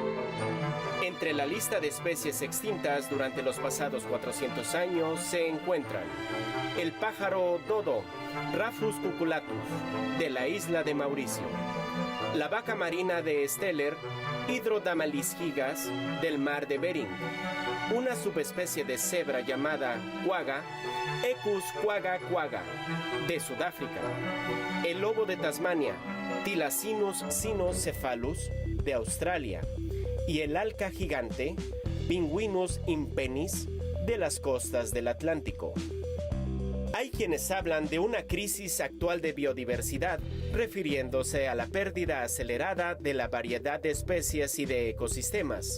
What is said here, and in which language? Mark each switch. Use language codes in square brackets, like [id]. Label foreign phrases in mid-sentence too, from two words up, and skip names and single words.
[es] Entre la lista de especies extintas durante los pasados 400 años se encuentran el pájaro dodo, Rafus cuculatus, de la isla de Mauricio, la vaca marina de Steller, Hydrodamalis gigas, del mar de Bering, una subespecie de cebra llamada quagga, Equus quagga quagga, de Sudáfrica, el lobo de Tasmania, Thylacinus cynocephalus, de Australia, y el alca gigante, Pinguinus impennis, de las costas del Atlántico. Hay quienes hablan de una crisis actual de biodiversidad, refiriéndose a la pérdida acelerada de la variedad de especies y de ecosistemas.